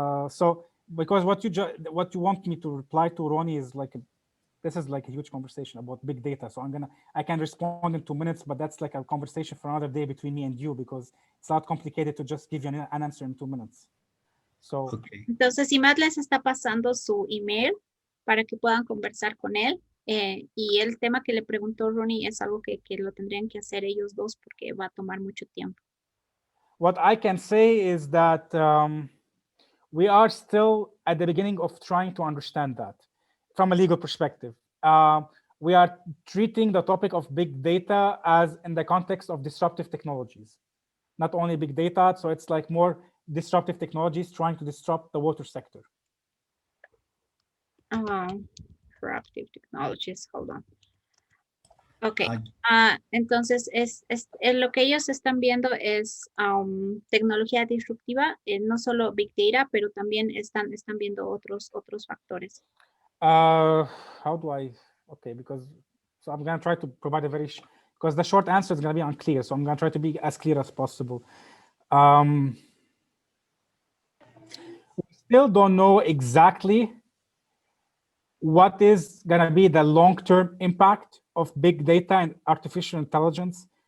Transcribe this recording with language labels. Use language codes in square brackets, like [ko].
[en] So because what you want me to reply to, Ronnie, is like this is like a huge conversation about big data. So I can respond in 2 minutes, but that's like a conversation for another day between me and you, because it's not complicated to just give you an answer in 2 minutes. So, okay. [es] Entonces, Imad les está pasando su email para que puedan conversar con él. Y el tema que le preguntó Ronnie es algo que lo tendrían que hacer ellos dos porque va a tomar mucho tiempo. [en] What I can say is that we are still at the beginning of trying to understand that. From a legal perspective, we are treating the topic of big data as in the context of disruptive technologies, not only big data. So it's like more disruptive technologies trying to disrupt the water sector. Disruptive technologies, hold on. [es] Okay, entonces lo que ellos están viendo es tecnología disruptiva, no solo big data, pero también están viendo otros factores. [en] How do I, okay, so I'm going to try to provide a because the short answer is going to be unclear. So I'm going to try to be as clear as possible. We still don't know exactly what is going to be the long-term impact of big data and artificial intelligence